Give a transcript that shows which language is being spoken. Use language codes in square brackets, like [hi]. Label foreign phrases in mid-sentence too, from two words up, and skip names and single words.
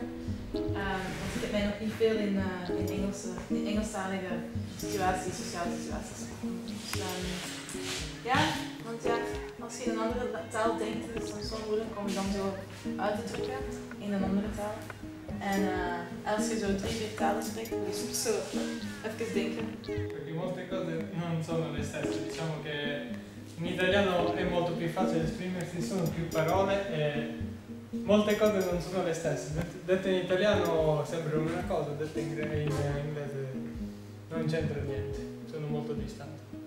[nl] Want ik heb mij nog niet veel in Engelstalige situaties, sociale situaties. Dus, ja, want ja, als je in een andere taal denkt, is het soms wel moeilijk om dan zo uit te drukken in een andere taal. En als je zo 3-4 talen spreekt, moet je soms zo even denken. [it] Perché molte cose non sono le stesse, diciamo che in italiano è molto più facile esprimersi, sono più parole e molte cose non sono le stesse. Dette in italiano sembrano una cosa, dette in inglese non c'entra niente, sono molto distanti.